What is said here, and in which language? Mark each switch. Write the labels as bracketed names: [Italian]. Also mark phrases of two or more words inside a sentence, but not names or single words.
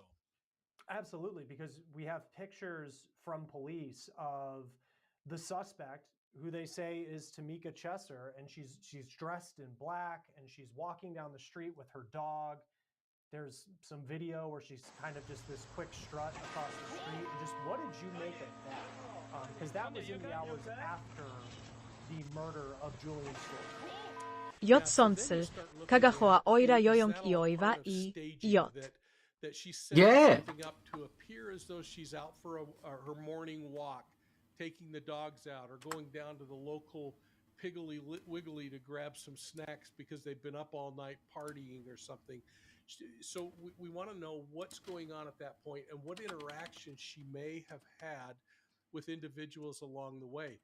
[English] Absolutely, because we have pictures from police of the suspect, who they say is Tamika Chesser, and she's dressed in black and she's walking down the street with her dog. There's some video where she's kind of just this quick strut across the street. And just what did you make of that? Because that was in the hours after the murder of Julian Stewart. Jotsonsel, kagahoa oira jojonk ioiva I jot. That she set something up to appear as though she's out for her morning walk, taking the dogs out, or going down to the local Piggly Wiggly to grab some snacks because they've been up all night partying or something. So we want to know what's going on at that point and what interaction she may have had with individuals along the way.